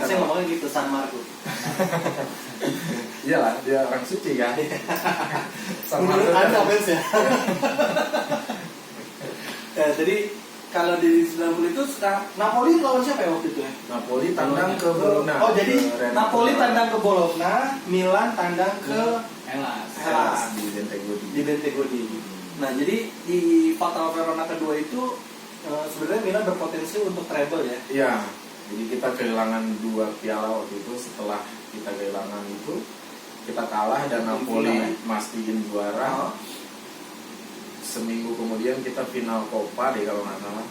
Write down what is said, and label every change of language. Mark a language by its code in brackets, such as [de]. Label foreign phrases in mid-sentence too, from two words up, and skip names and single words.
[id] saya ngomongnya gitu San Marco. iyalah dia orang suci kan. San Marco Menurut Anda kan- fans ya. Jadi kalau di 90 itu sekarang Napoli lawan siapa ya waktu itu ya? Napoli tandang ke Bologna. Oh jadi Ke Renato Napoli Bologna. tandang ke Bologna, Milan tandang ke Hellas. Hellas di Bentegodi. di Bentegodi. Nah jadi di Fatal Verona kedua itu sebenarnya Milan berpotensi untuk treble ya. Iya, jadi kita kehilangan 2 piala waktu itu. Setelah kita kehilangan itu, kita kalah dan Di Napoli final, ya? mastiin juara. Oh, Seminggu kemudian kita final Coppa deh kalau nggak salah.